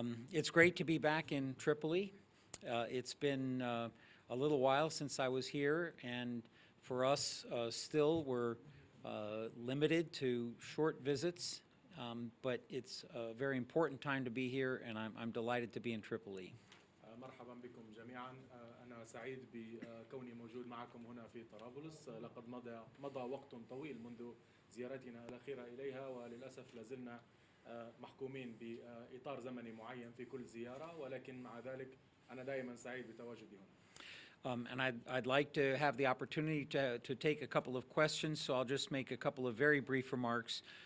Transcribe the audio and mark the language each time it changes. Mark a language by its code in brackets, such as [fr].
[en] It's great to be back in Tripoli. It's been a little while since I was here, and for us still we're limited to short visits, but it's a very important time to be here, and I'm delighted to be in Tripoli. [ar] مرحبا بكم جميعا. أنا سعيد بكوني موجود معكم هنا في طرابلس. لقد مضى وقت طويل منذ زيارتنا الأخيرة إليها، وللأسف لازلنا محكومين بإطار زمني معين في كل زيارة، ولكن مع ذلك أنا دائما سعيد بتواجدي هنا. [en] And I'd like to have the opportunity to take a couple of questions, so I'll just make a couple of very brief remarks.